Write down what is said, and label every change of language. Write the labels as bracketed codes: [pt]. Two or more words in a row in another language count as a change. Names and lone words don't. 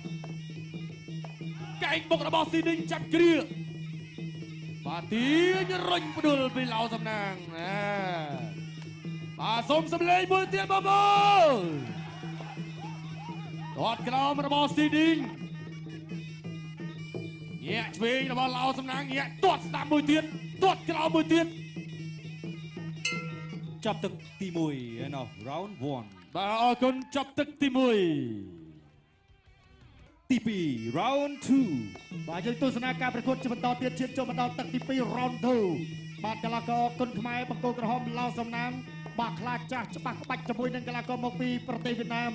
[km] កែងបុករបស់ស៊ីឌីងចាប់គ្រាបាទទាញរុញផ្ដួលពីឡៅសំណាងណាបាទសូមសម្លេងមួយទៀតបងប្អូនទាត់ក្រោមរបស់ស៊ីឌីងញាក់ឆ្វេងរបស់ឡៅសំណាងញាក់ទាត់ស្ដាំមួយទៀតទាត់ក្រោមមួយទៀត ចាប់ទឹកទី1 [en] end of round 1 [km] បាទអរគុណចាប់ទឹកទី1 ទី2 round 2 បាទយើងទស្សនាការប្រកួតជាបន្តទៀតឈានចូលមកដល់ទឹកទី2 round 2បាទកីឡាករគុណខ្មែរបង្គោលក្រហមឡៅសំណាងបាទខ្លាចចាស់ច្បាស់ក្បាច់ជាមួយនឹងកីឡាករមកពីប្រទេសវៀតណាម